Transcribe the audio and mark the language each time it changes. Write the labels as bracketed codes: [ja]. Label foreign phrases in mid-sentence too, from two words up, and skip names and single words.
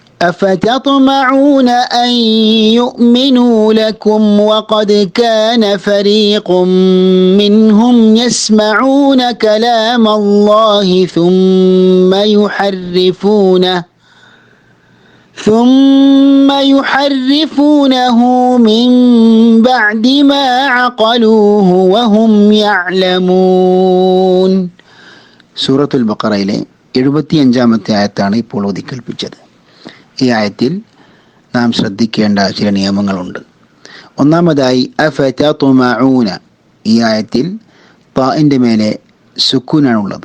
[ar] أفتطمعون أن يؤمنوا لكم وقد كان فريق منهم يسمعون كلام الله ثم يحرفونه من بعد ما عقلوه وهم يعلمون. [ml] സൂറത്തുൽ ബഖറയിലെ 75-ാമത്തെ ആയത്താണ് ഇപ്പോൾ ഓതിക്കേൽപ്പിച്ചത്. ഈ ആയത്തിൽ നാം ശ്രദ്ധിക്കേണ്ട ചില നിയമങ്ങളുണ്ട്. ഒന്നാമതായി അഫതതുമഊന, ഈ ആയത്തിൽ താഇന്റെ മേലെ സുക്കൂനാണുള്ളത്.